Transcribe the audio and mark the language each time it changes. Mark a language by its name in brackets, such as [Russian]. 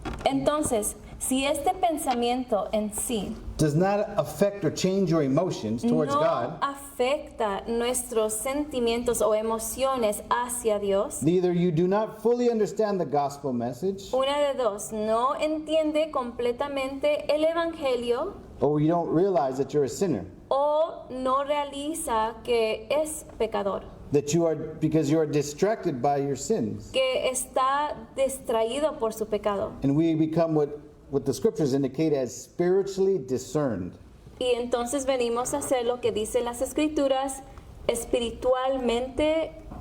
[Spanish] Entonces, si este pensamiento en sí [English] does not affect or change your emotions towards [Spanish] no [English] God, [Spanish] afecta nuestros sentimientos o emociones hacia Dios, [English] neither you do not fully understand the gospel message, [Spanish] una de dos, no entiende completamente el Evangelio [English] or you don't realize that you're a sinner, [Spanish] o no realiza que es pecador, [English] that you are, because you are distracted by your sins. [Spanish] que está distraído por su pecado. [English] And we become what the scriptures indicate as spiritually discerned. [Spanish] Y entonces venimos a hacer lo que dicen las Escrituras, espiritualmente